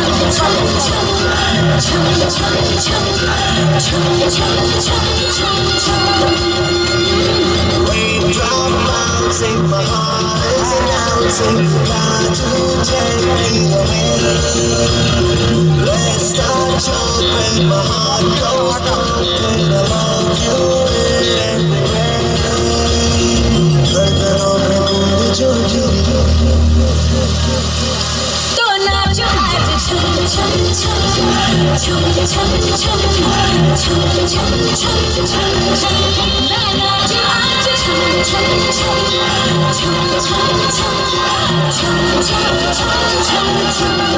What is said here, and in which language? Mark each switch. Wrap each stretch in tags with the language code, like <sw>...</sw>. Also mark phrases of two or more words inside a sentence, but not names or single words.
<en>Raindrop bouncing, my heart is announcing, got to take me away. Let's start jumping, my heart goes pumping, I love you everywhere.</en> <hi>धड़कनों में बूंद जो गिरी तो नाचो आज छम छम छम छम छम छम छम छम छम छम छम मैं नाचो आज छम छम छम छम छम छम छम छम छम छम</hi>